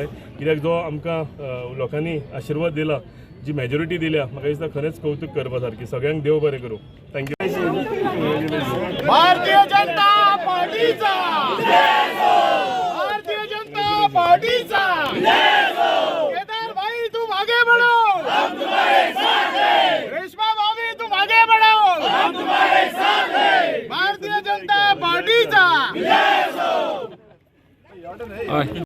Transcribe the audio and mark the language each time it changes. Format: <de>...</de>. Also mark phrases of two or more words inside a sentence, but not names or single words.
<kok>कित्याक जो आमकां लोकांनी आशिर्वाद दिला, जी मेजॉरिटी दिल्या, म्हाका दिसता खरेंच कौतुक करपा सारकी. सगळ्यांक देव बरें करूं. थँक्यू.</kok> <hi>भारतीय जनता पार्टीचा भारतीय जनता पार्टीचा केदार भाई तुम आगे बढ़ो, हम तुम्हारे साथ हैं. रेशमा भाभी तुम आगे बढ़ो, हम तुम्हारे साथ हैं. भारतीय जनता पार्टीचा</hi>